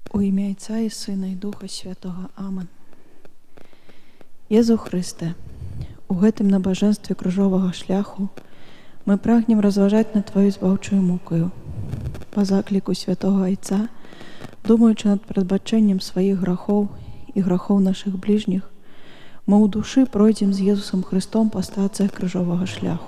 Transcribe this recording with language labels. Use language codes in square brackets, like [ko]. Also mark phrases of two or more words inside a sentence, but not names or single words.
[uk] ім'я Отця і Сина і Духа Святого. Амин. Єзу Христе, [be] у гэтым набажэнстве крыжовага шляху мы прагнем разважаць над Твою збаўчую мукаю. Па закліку Святого Айца, думаючы над прадбачэннем сваіх грахоў і грахоў нашых бліжніх, мы ў душы пройдзем з Езусам Христом па стацыях крыжовага шляху.